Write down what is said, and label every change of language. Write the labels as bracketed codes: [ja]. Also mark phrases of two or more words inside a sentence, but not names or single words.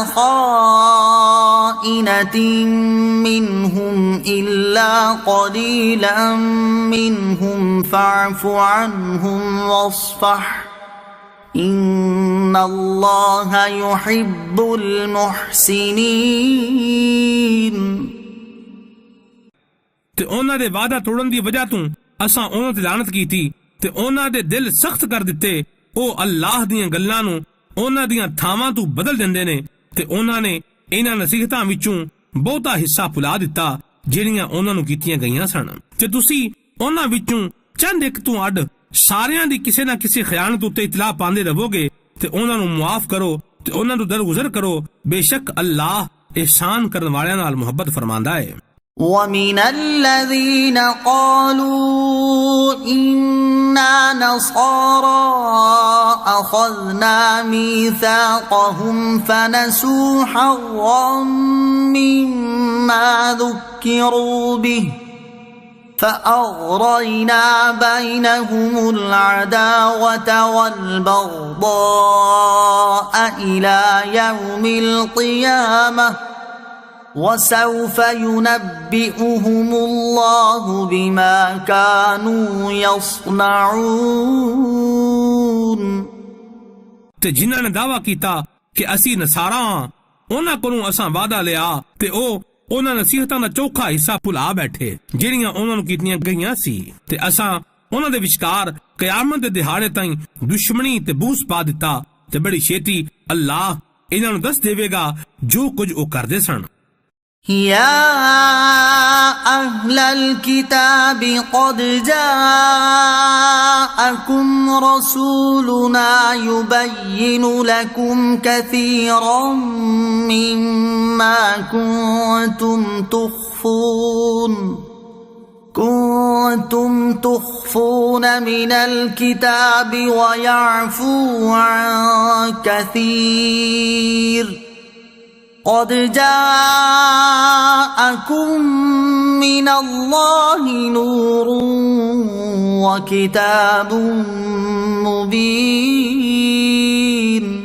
[ar] خائنة منهم إلا قليلا منهم فاعف عنهم واصفح إن الله يحب المحسنين। [pa] تے اوہناں دے وعدہ توڑن دی وجہ توں اساں اوہناں تے لعنت کیتی تے اوہناں دے دل سخت کر دتے. او اللہ دیاں گلاں نوں اوہناں دیاں تھاواں توں بدل دیندے نے تے اوہناں نے انہاں نصیحتاں وچوں بہتا حصہ بھلا دتا جیہڑیاں اوہناں نوں کیتیاں گئیاں سن تے تسیں اوہناں وچوں چند اک توں اڈ ساریاں دی کسے نہ کسے خیانت اتے اطلاع پاندے رہو گے تے اوہناں نوں معاف کرو تے اوہناں توں درگزر کرو. بیشک اللہ احسان کرن والیاں نال محبت فرماندا ہے. [ar] ومن الذين قالوا إنا نصارى أخذنا ميثاقهم فنسوا حظا مما ذكروا به فأغرينا بينهم العداوة والبغضاء إلى يوم القيامة وسوف ينبئهم الله بما كانوا يصنعون। [pa] ਤੇ ਜਿਨ੍ਹਾਂ ਨੇ ਦਾਵਾ ਕੀਤਾ ਕਿ ਅਸੀਂ ਨਸਾਰਾ ਹਾਂ, ਉਹਨਾਂ ਕੋਲੋਂ ਅਸਾਂ ਵਾਅਦਾ ਲਿਆ ਤੇ ਉਹ ਉਹਨਾਂ ਨਸੀਹਤਾਂ ਦਾ ਚੋਖਾ ਹਿੱਸਾ ਭੁਲਾ ਬੈਠੇ ਜਿਹੜੀਆਂ ਉਹਨਾਂ ਨੂੰ ਕੀਤੀਆਂ ਗਈਆਂ ਸੀ, ਤੇ ਅਸਾਂ ਉਹਨਾਂ ਦੇ ਵਿਚਕਾਰ ਕਿਆਮਤ ਦੇ ਦਿਹਾੜੇ ਤਾਈਂ ਦੁਸ਼ਮਣੀ ਤੇ ਬੂਸ ਪਾ ਦਿੱਤਾ, ਤੇ ਬੜੀ ਛੇਤੀ ਅੱਲਾਹ ਇਹਨਾਂ ਨੂੰ ਦੱਸ ਦੇਵੇਗਾ ਜੋ ਕੁਝ ਉਹ ਕਰਦੇ ਸਨ। [ar] يا أهل الكتاب قد جاءكم رسولنا يبين لكم كثيرا مما كنتم تخفون من الكتاب ويعفو عن كثير قد جاءكم من الله نور وكتاب مبين।